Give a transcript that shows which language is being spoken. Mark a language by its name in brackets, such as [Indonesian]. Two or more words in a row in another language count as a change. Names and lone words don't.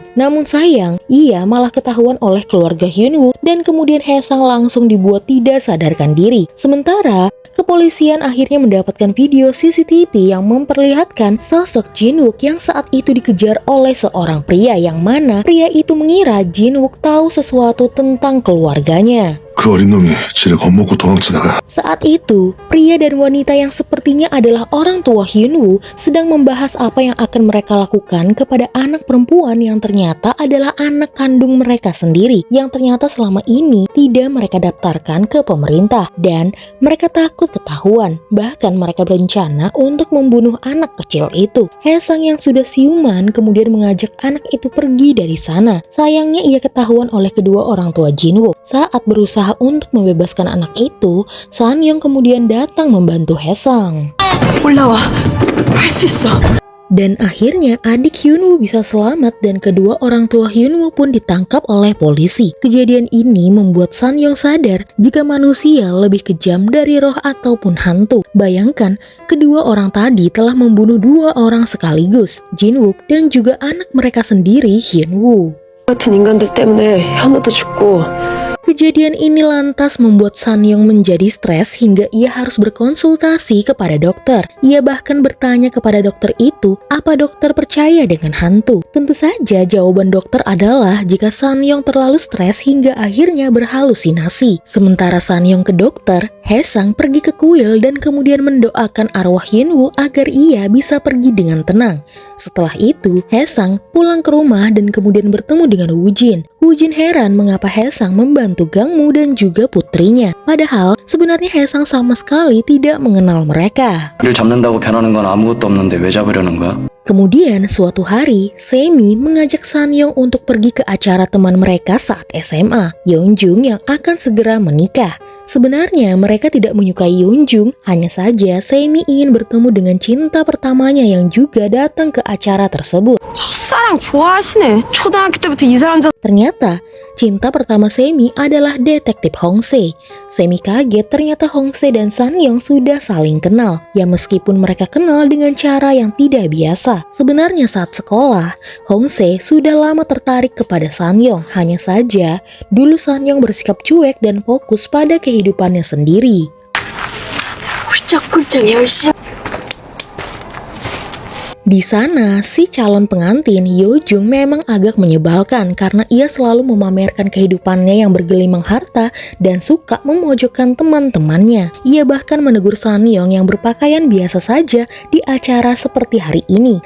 [Indonesian] Namun sayang, ia malah ketahuan oleh keluarga Hyunwoo dan kemudian Haesang langsung dibuat tidak sadarkan diri. Sementara kepolisian akhirnya mendapatkan video CCTV yang memperlihatkan sosok Jin-wook yang saat itu dikejar oleh seorang pria yang mana pria itu mengira Jin-wook tahu sesuatu tentang keluarganya. [Korean] 그 어린 놈이 지를 겁먹고 도망치다가 [Indonesian] Saat itu, pria dan wanita yang sepertinya adalah orang tua Hyunwoo sedang membahas apa yang akan mereka lakukan kepada anak perempuan yang ternyata adalah anak kandung mereka sendiri, yang ternyata selama ini tidak mereka daftarkan ke pemerintah, dan mereka takut ketahuan. Bahkan mereka berencana untuk membunuh anak kecil itu. Haesang yang sudah siuman kemudian mengajak anak itu pergi dari sana. Sayangnya ia ketahuan oleh kedua orang tua Jin-wook. Saat berusaha untuk membebaskan anak itu, Sanyong kemudian datang membantu Haesang. [Korean] 올라와. 할 수 있어. [Indonesian] Dan akhirnya adik Hyunwoo bisa selamat dan kedua orang tua Hyunwoo pun ditangkap oleh polisi. Kejadian ini membuat Sanyong sadar jika manusia lebih kejam dari roh ataupun hantu. Bayangkan, kedua orang tadi telah membunuh dua orang sekaligus, Jin-wook dan juga anak mereka sendiri, Hyunwoo. [Korean] 같은 인간들 때문에 현우도 죽고 [Indonesian] Kejadian ini lantas membuat Sanyong menjadi stres hingga ia harus berkonsultasi kepada dokter. Ia bahkan bertanya kepada dokter itu, apa dokter percaya dengan hantu? Tentu saja jawaban dokter adalah jika Sanyong terlalu stres hingga akhirnya berhalusinasi. Sementara Sanyong ke dokter, Haesang pergi ke kuil dan kemudian mendoakan arwah Hyunwoo agar ia bisa pergi dengan tenang. Setelah itu, Haesang pulang ke rumah dan kemudian bertemu dengan Woojin. Woojin heran mengapa Haesang membantu Gangmu dan juga putrinya. Padahal sebenarnya Haesang sama sekali tidak mengenal mereka. [Korean] 일 잡는다고 변하는 건 아무것도 없는데 왜 잡으려는 거야? [Indonesian] Kemudian suatu hari, Semi mengajak Sanyong untuk pergi ke acara teman mereka saat SMA, Yeonjung yang akan segera menikah. Sebenarnya mereka tidak menyukai Yeonjung, hanya saja Semi ingin bertemu dengan cinta pertamanya yang juga datang ke acara tersebut. [Korean] 첫사랑 좋아하시네. 초등학교 때부터 이 사람 [Indonesian] Ternyata, cinta pertama Semi adalah detektif Hongse. Semi kaget ternyata Hongse dan Sanyong sudah saling kenal. Ya meskipun mereka kenal dengan cara yang tidak biasa. Sebenarnya saat sekolah, Hongse sudah lama tertarik kepada Sanyong. Hanya saja, dulu Sanyong bersikap cuek dan fokus pada kehidupannya sendiri. [Korean] 꿀쩍꿀쩍 열심히 [Indonesian] Di sana, si calon pengantin Yojung memang agak menyebalkan karena ia selalu memamerkan kehidupannya yang bergelimang harta dan suka memojokkan teman-temannya. Ia bahkan menegur Sanyong yang berpakaian biasa saja di acara seperti hari ini.